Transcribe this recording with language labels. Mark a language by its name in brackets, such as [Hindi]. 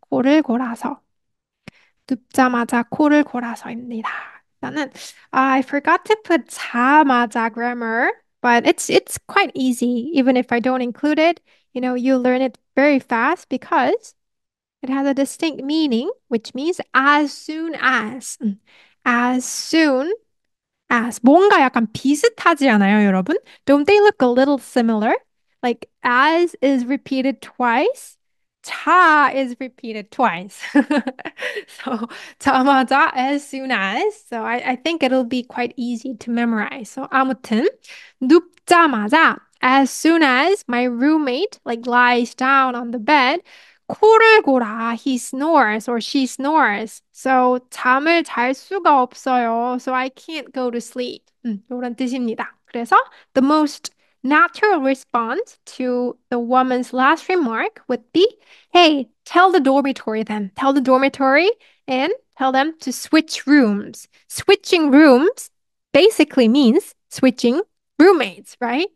[Korean] 코를 골아서 눕자마자 코를 골아서입니다. 일단은 [English] I forgot to put 자마자 grammar, but it's quite easy. Even if I don't include it, you learn it very fast because it has a distinct meaning, which means as soon as. As soon as. [Korean] 뭔가 약간 비슷하지 않아요, 여러분? [English] Don't they look a little similar? Like as is repeated twice, 자 is repeated twice. So 자마자 as soon as. So I think it'll be quite easy to memorize. So [Korean] 아무튼 눕자마자 [English] as soon as my roommate like lies down on the bed, [Korean] 코를 골아 [English] he snores or she snores. [Korean] So 잠을 잘 수가 없어요. [English] So I can't go to sleep. [Korean] 이런 뜻입니다. 그래서 [English] the most natural response to the woman's last remark would be, hey, tell the dormitory then. Tell the dormitory and tell them to switch rooms. Switching rooms basically means switching roommates, right?